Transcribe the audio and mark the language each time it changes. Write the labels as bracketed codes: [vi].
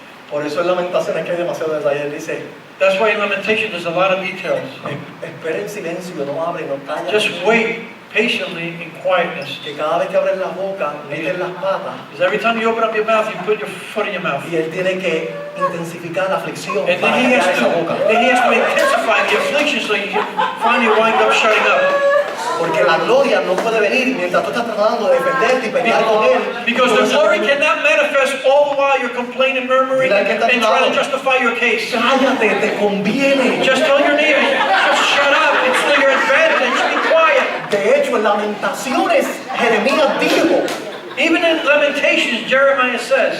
[es] Por eso en Lamentaciones que hay demasiado detalle. Él dice, [en] That's why in Lamentations there's a lot of details. [es] espera en silencio, no abre, no calla. [en] Just wait patiently in quietness. [es] Que cada vez que abres la boca, metes las patas. [en] Because every time you open up your mouth, you put your foot in your mouth. [es] Y él tiene que intensificar la aflicción [en] And [es] para [en] then he [es] callar [en] has [es] esa [en] to, [es] boca. [en] then he has to intensify the affliction so you can finally wind up shutting up. [es] Porque la gloria no puede venir mientras tú estás tratando de defenderte y pelear con él. [en] Because the glory cannot manifest all the while you're complaining, murmuring, and trying to justify your case. [es] Cállate, te conviene. [en] Just tell your neighbor, just shut up. It's to your advantage. Be quiet. [es] De hecho, en Lamentaciones, Jeremías dijo, [en] Even in Lamentations, Jeremiah says,